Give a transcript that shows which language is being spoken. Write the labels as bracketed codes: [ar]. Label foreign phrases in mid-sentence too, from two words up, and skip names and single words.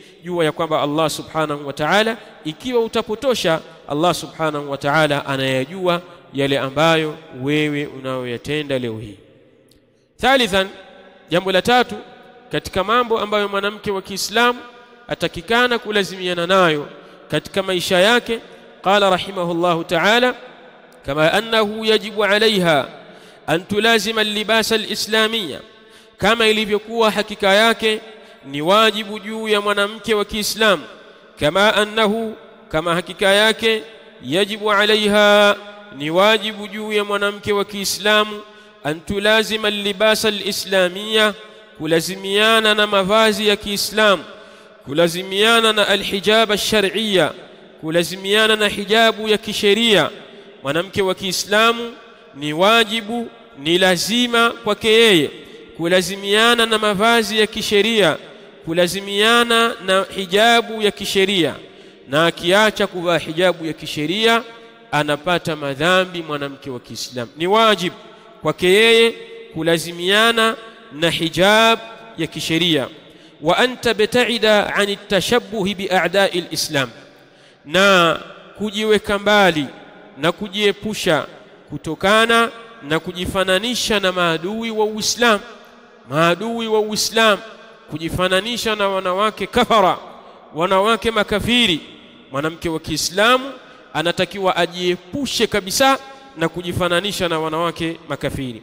[sw] Jua ya kwamba [ar] الله سبحانه وتعالى, [sw] ikiwa utapotosha, [ar] الله سبحانه وتعالى [sw] anayajua yale ambayo wewe unayoyatenda leo hii. Thalithan, jambo la tatu katika mambo ambayo mwanamke wa Kiislamu atakikana kulazimiana nayo katika maisha yake, [ar] قال رحمه الله تعالى، كما أنه يجب عليها أن تلازم اللباس الإسلامية, [sw] kama ilivyokuwa hakika yake ni wajibu juu ya mwanamke wa Kiislamu. [ar] كما أنه, [sw] kama hakika yake, [ar] يجب عليها, [sw] ni wajibu juu ya mwanamke wa Kiislamu, [ar] أن تلازم اللباس الإسلامية, [sw] kulazimiana na mavazi ya Kiislamu, kulazimiana na [ar] الحجاب الشرعية, [sw] kulazimiana na hijabu ya kisheria. Mwanamke wa Kiislamu ni wajibu, ni lazima kwake yeye kulazimiana na mavazi ya kisheria, kulazimiana na hijabu ya kisheria. na akiacha kuvaa hijabu ya kisheria anapata madhambi mwanamke wa Kiislamu. Ni wajib kwake yeye kulazimiana na hijab ya kisheria. [ar] وأن تبتعد عن التشبه بأعداء الإسلام, [sw] na kujiweka mbali na kujiepusha kutokana na kujifananisha na maadui wa Uislamu. Maadui wa Uislamu, kujifananisha na wanawake kafara, wanawake makafiri. Mwanamke wa Kiislamu anatakiwa ajiepushe kabisa na kujifananisha na wanawake makafiri.